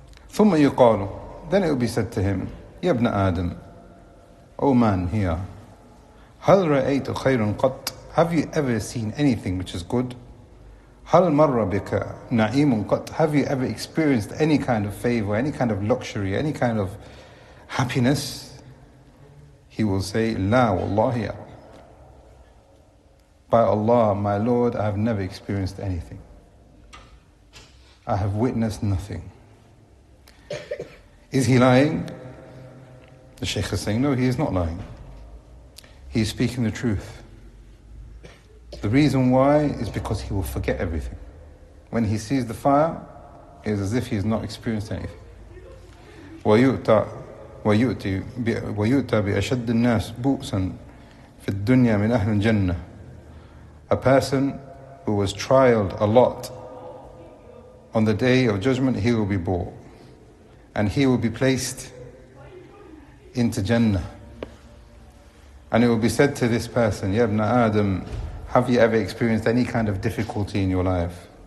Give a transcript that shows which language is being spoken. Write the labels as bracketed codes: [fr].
[ar] ثم يقال, [en] then it will be said to him, [ar] يا ابن آدم, [en] O man here, [ar] هل رأيت خيرا قط? [en] Have you ever seen anything which is good? [ar] هل مر بك نعيم قط? [en] Have you ever experienced any kind of favor, any kind of luxury, any kind of happiness? He will say, [ar] لا والله يا رب. [en] By Allah, my Lord, I have never experienced anything. I have witnessed nothing. Is he lying? The Shaykh is saying, no, he is not lying. He is speaking the truth. The reason why is because he will forget everything. When he sees the fire, it is as if he has not experienced anything. [ar] ويؤتى بأشد الناس بؤسا في الدنيا من أهل الجنة. [en] A person who was trialed a lot, on the day of judgment he will be brought and he will be placed into Jannah, and it will be said to this person, Ya ibn Adam, have you ever experienced any kind of difficulty in your life?